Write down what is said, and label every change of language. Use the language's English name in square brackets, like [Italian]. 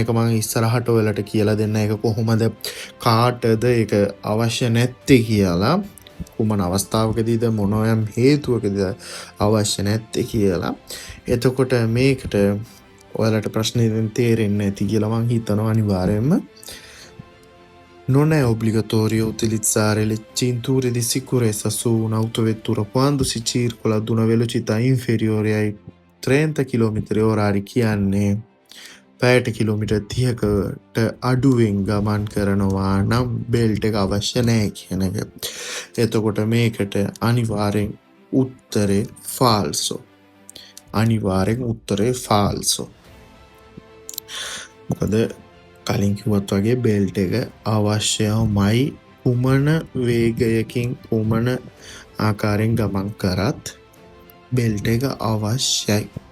[Sinhala] ඒක මම ඉස්සරහට ඔයාලට කියලා දෙන්න. ඒක කොහොමද කාටද ඒක අවශ්‍ය නැත්තේ කියලා. කුමන අවස්ථාවකදීද මොනෝයම් හේතුවකද අවශ්‍ය නැත්තේ කියලා. එතකොට මේකට ඔයාලට ප්‍රශ්නේ තේරෙන්නේ නැති කියලා මං හිතනවා අනිවාර්යයෙන්ම. [Italian] Non è obbligatorio utilizzare le cinture di sicurezza su un'autovettura quando si circola ad una velocità inferiore ai 30 km/h [Sinhala] කියන්නේ පැයට කිලෝමීටර් 30කට අඩුවෙන් ගමන් කරනවා නම් බෙල්ට් එක අවශ්‍ය නැහැ කියන එක. එතකොට මේකට අනිවාර්යෙන් උත්තරේ ෆාල්සෝ. අනිවාර්යෙන් උත්තරේ ෆාල්සෝ. මොකද කලින් කිව්වත් වගේ බෙල්ට් එක අවශ්‍යමයි කුමන වේගයකින් කුමන ආකාරයෙන් ගමන් කරත් බෙල්ට් එක අවශ්‍යයි.